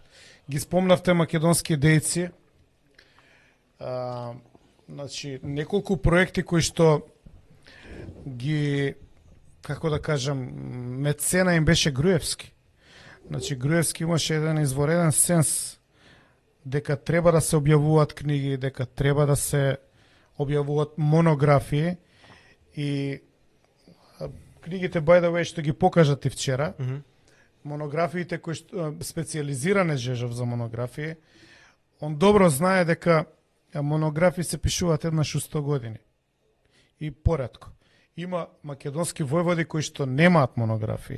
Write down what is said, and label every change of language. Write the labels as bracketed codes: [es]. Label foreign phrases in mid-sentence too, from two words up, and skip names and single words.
[mk] Ги спомнавте македонски дејци. Значи, неколку проекти кои што ги, како да кажам, мецена им беше Груевски. Значи, Груевски имаше еден извореден сенс дека треба да се објавуваат книги, дека треба да се објавуваат монографии и книгите, [en] by the way, [mk] што ги покажат и вчера, монографиите кои што специализиране Жежов за монографии, он добро знае дека монографии се пишуваат еднаш у 100 години и поретко. Има македонски војводи кои што немаат монографии.